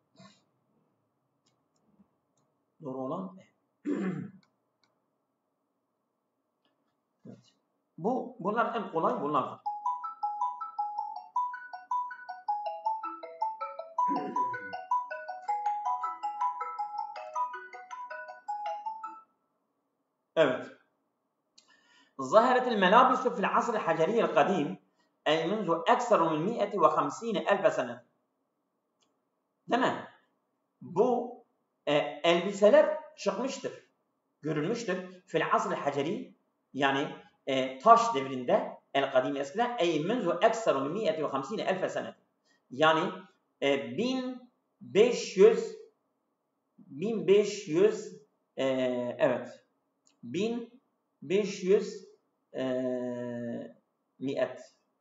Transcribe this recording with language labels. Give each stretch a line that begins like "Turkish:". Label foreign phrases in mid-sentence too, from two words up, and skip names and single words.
Turkish: Doğru olan evet. Bunlar en kolay bunlardır. Evet.
Arabic: ظهرت الملابس في العصر الحجري القديم أي منذ أكثر من 150,000 سنة.
Turkish: Değil mi? Bu elbiseler çıkmıştır, görülmüştür.
Arabic: في العصر الحجري,
Turkish: yani taş devrinde, el-kadim eskiden,
Arabic: أي منذ أكثر من 150,000 سنة.
Turkish: Yani 1500 evet 1500 miyet.